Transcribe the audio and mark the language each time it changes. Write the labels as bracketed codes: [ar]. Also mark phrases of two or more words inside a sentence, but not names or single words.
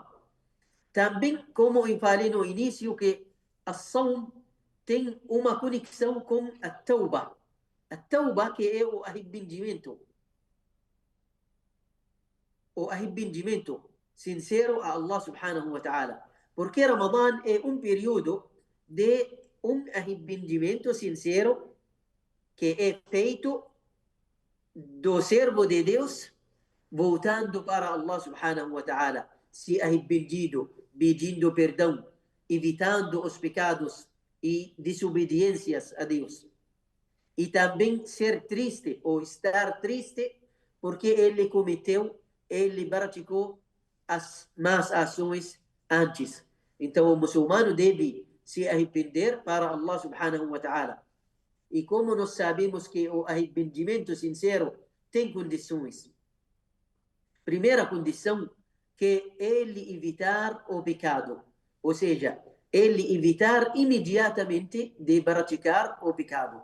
[pt] Também, como eu falei no início, que a Saum tem uma conexão com a Tauba. A Tauba, que é o arrependimento. O arrependimento sincero a [ar] الله سبحانه وتعالى. [pt] Porque Ramadã é um período de um arrependimento sincero que é feito do servo de Deus voltando para [ar] الله سبحانه وتعالى, [pt] se arrependido, pedindo perdão, evitando os pecados e desobediências a Deus. E também ser triste ou estar triste porque ele praticou as más ações antes. Então o muçulmano deve se arrepender para [ar] الله سبحانه وتعالى. [pt] E como nós sabemos que o arrependimento sincero tem condições. Primeira condição, que ele evitar o pecado. Ou seja, ele evitar imediatamente de praticar o pecado.